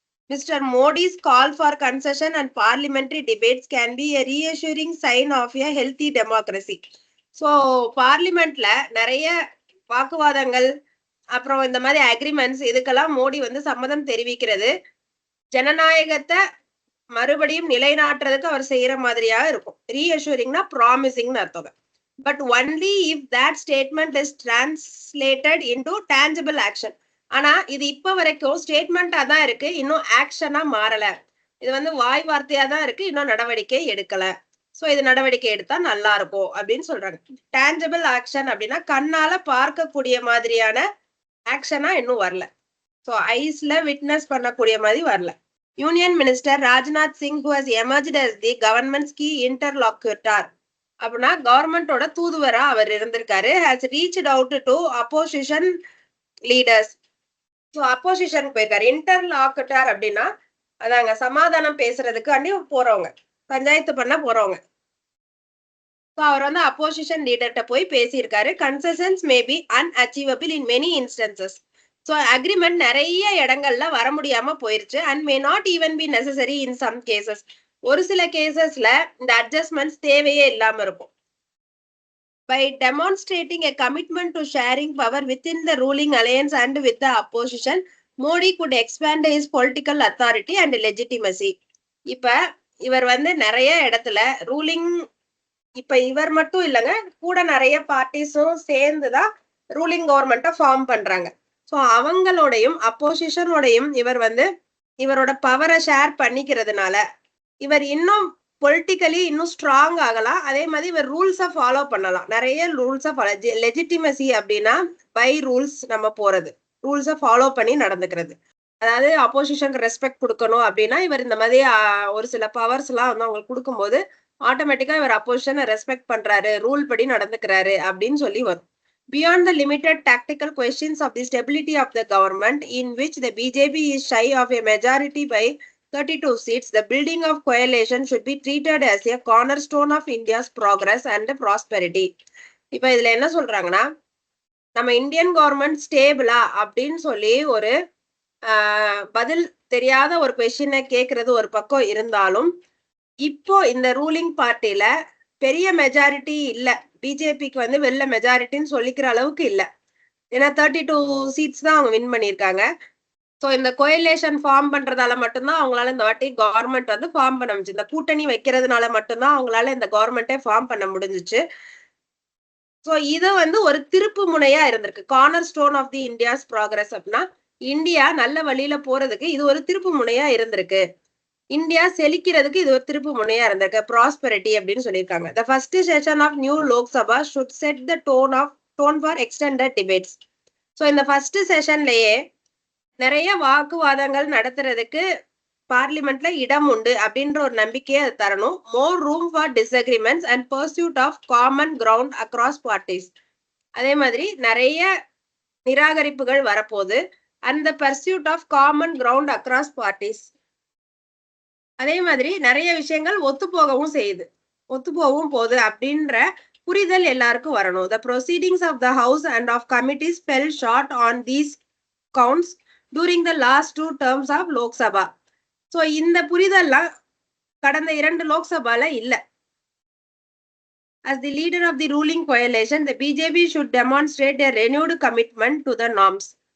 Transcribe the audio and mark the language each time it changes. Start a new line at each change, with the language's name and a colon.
English: Mr. Modi's call for concession and parliamentary debates can be a reassuring sign of a healthy democracy.
Tamil: So பார்லிமெண்ட்ல நிறைய வாக்குவாதங்கள் அப்புறம் இந்த மாதிரி அக்ரிமெண்ட்ஸ் இதுக்கெல்லாம் மோடி வந்து சம்மதம் தெரிவிக்கிறது ஜனநாயகத்தை மறுபடியும் நிலைநாட்டுறதுக்கு அவர் செய்யற மாதிரியா இருக்கும். ரீஅஷூரிங்னா ப்ராமிசிங்னு அர்த்தம்.
English: But only if that statement is translated into tangible action.
Tamil: ஆனா இது இப்ப வரைக்கும் ஸ்டேட்மெண்டா தான் இருக்கு, இன்னும் ஆக்ஷனா மாறல. இது வந்து வாய் வார்த்தையா தான் இருக்கு, இன்னும் நடவடிக்கை எடுக்கல. சோ இது நடவடிக்கை எடுத்தா நல்லா இருக்கும் அப்படின்னு சொல்றாங்க. டேஞ்சபிள் ஆக்ஷன் அப்படின்னா கண்ணால பார்க்கக்கூடிய மாதிரியான ஆக்ஷனா இன்னும் வரல. சோ ஐஸ்ல விட்னஸ் பண்ணக்கூடிய மாதிரி வரல. Union minister Rajnath Singh
English: who has emerged as the government's key interlocutor
Tamil: அப்படின்னா கவர்மெண்டோட தூதுவரா அவர் இருந்திருக்காரு.
English: has reached out to opposition leaders.
Tamil: So opposition போயிருக்காரு. இன்டர்லாக்குட்டர் அப்படின்னா அதாங்க சமாதானம் பேசுறதுக்கு அண்டி போறவங்க, பஞ்சாயத்து பண்ண போறவங்க. ஸோ அவர் வந்து அப்போசிஷன் லீடர்கிட்ட போய் பேசியிருக்காரு.
English: Concessions may be unachievable in many instances.
Tamil: So agreement நிறைய இடங்கள்ல வர முடியாம போயிருச்சு.
English: And may not even be necessary in some cases.
Tamil: ஒரு சில கேசஸ்ல இந்த அட்ஜஸ்ட்மெண்ட்ஸ் தேவையே இல்லாம இருக்கும்.
English: By demonstrating a commitment to sharing power within the ruling alliance and with the opposition, Modi could expand his political authority and legitimacy.
Tamil: இப்ப இவர் வந்து நிறைய இடத்துல ரூலிங், இப்ப இவர் மட்டும் இல்லைங்க, கூட நிறைய பார்ட்டிஸும் சேர்ந்துதான் ரூலிங் கவர்மெண்ட்டை ஃபார்ம் பண்றாங்க. ஸோ அவங்களோடையும் அப்போசிஷனோடையும் இவர் வந்து இவரோட பவரை ஷேர் பண்ணிக்கிறதுனால இவர் இன்னும் பொலிட்டிக்கலி இன்னும் ஸ்ட்ராங் ஆகலாம். அதே மாதிரி இவர் ரூல்ஸை ஃபாலோ பண்ணலாம். நிறைய ரூல்ஸை ஃபாலோ, லெஜிட்டிமசி அப்படின்னா பை ரூல்ஸ் நம்ம போறது, ரூல்ஸை ஃபாலோ பண்ணி நடந்துக்கிறது. அதாவது அப்போசிஷனுக்கு ரெஸ்பெக்ட் கொடுக்கணும் அப்படின்னா இவர் இந்த மாதிரி ஒரு சில பவர்ஸ் எல்லாம் வந்து அவங்களுக்கு கொடுக்கும்போது ஆட்டோமேட்டிக்கா இவர் அப்போசிஷனை ரெஸ்பெக்ட் பண்றாரு, ரூல் படி நடந்துக்கிறாரு அப்படின்னு சொல்லி வரும்.
English: Beyond the limited tactical questions of the stability of the government, in which the BJP is shy of a majority by 32 seats, the building of coalition should be treated as a cornerstone of India's progress and prosperity.
Tamil: இப்ப இதுல என்ன சொல்றாங்கன்னா, நம்ம Indian government ஸ்டேபிளா அப்படின்னு சொல்லி ஒரு பதில் தெரியாத ஒரு கொஸ்டினை கேட்கறது ஒரு பக்கம் இருந்தாலும், இப்போ இந்த ரூலிங் பார்ட்டில பெரிய மெஜாரிட்டி இல்ல, பிஜேபிக்கு வந்து வெள்ள மெஜாரிட்டின்னு சொல்லிக்கிற அளவுக்கு இல்ல. ஏன்னா 32 சீட்ஸ் தான் அவங்க வின் பண்ணியிருக்காங்க. ஸோ இந்த கோயலேஷன் ஃபார்ம் பண்றதால மட்டும்தான் அவங்களால இந்த வாட்டி கவர்மெண்ட் வந்து ஃபார்ம் பண்ண முடிஞ்சு. இந்த கூட்டணி வைக்கிறதுனால மட்டும்தான் அவங்களால இந்த கவர்மெண்ட்டே ஃபார்ம் பண்ண முடிஞ்சிச்சு. ஸோ இது வந்து ஒரு திருப்பு முனையா இருந்திருக்கு.
English: corner stone of the India's progress
Tamil: அப்படின்னா இந்தியா நல்ல வழியில போறதுக்கு இது ஒரு திருப்பு முனையா இருந்திருக்கு. இந்தியா செழிக்கிறதுக்கு இது ஒரு திருப்பு முனையா இருந்திருக்கு. ப்ராஸ்பெரிட்டி அப்படின்னு சொல்லியிருக்காங்க.
English: The first session of new Lok Sabha should set the tone for extended debates.
Tamil: So இந்த ஃபர்ஸ்ட் செஷன்லயே நிறைய வாக்குவாதங்கள் நடத்துறதுக்கு பார்லிமெண்ட்ல இடம் உண்டு அப்படின்ற ஒரு நம்பிக்கையை அது தரணும்.
English: More room for disagreements and pursuit of common ground across parties.
Tamil: அதே மாதிரி நிறைய நிராகரிப்புகள் வரப்போகுது. அந்த
English: Pursuit of common ground across parties.
Tamil: அதே மாதிரி நிறைய விஷயங்கள் ஒத்துப்போகவும் போகுது அப்படின்ற புரிதல் எல்லாருக்கும் வரணும்.
English: The proceedings of the House and of committees fell short on these counts during the last 2 terms of Lok Sabha.
Tamil: So இந்த புரிதல்லாம் கடந்த 2 லோக்சபால இல்ல.
English: As the leader of the ruling coalition, the BJP should demonstrate a renewed commitment to the norms.